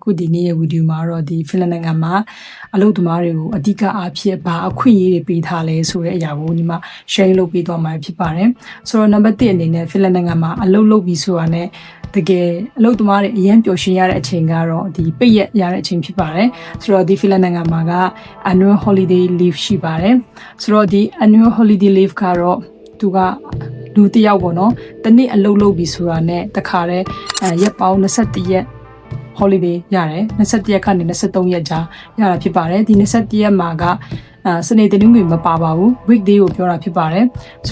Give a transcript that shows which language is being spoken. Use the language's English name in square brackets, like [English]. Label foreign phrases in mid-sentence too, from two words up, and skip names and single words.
[Burmese] ခုဒီနေ့ရဲ့ဗီဒီယိုမှာတော့ဒီဖင်လန်နိုင်ငံမှာအလုပ်သမားတွေကိုအဓိကအားဖြင့်ဘာအခွင့်အရေးတွေပေးထားလဲဆိုတဲ့အရာကိုဒီမှာ share လုပ်ပေးသွားမှာဖြစ်ပါတယ်ဆိုတော့ number 1အနေနဲ့ဖင်လန်နိုင်ငံမှာအလုပ်လုပ်ပြီးဆိုတာနဲ့တကယ်အလုပ်သမားတွေအရင်ပျော် ရွှင်ရတဲ့အချိန်ကတော့ဒီပိတ်ရက်ရတဲ့အချိန်ဖြစ်ပါတယ်ဆိုတော့ဒီဖင်လန်နိုင်ငံမှာက [English] annual holiday leave [Burmese] ရှိပါတယ်ဆိုတော့ဒီ [English] annual holiday leave [Burmese] ကတော့သူကလူတစ်ယောက်ပေါ့နော်တစ်နှစ်အလုပ်လုပ်ပြီးဆိုတာနဲ့တခါ တည်းရက်ပေါင်း21ရက်holiday ရတယ်21ရက်ကနေ23ရက်ကြာရတာဖြစ်ပါတယ်ဒီ21ရက်မှာကစနေတနင်္ဂနွေမပါပါဘူး weekday ကိုပြောတာဖြစ်ပါတယ်ဆို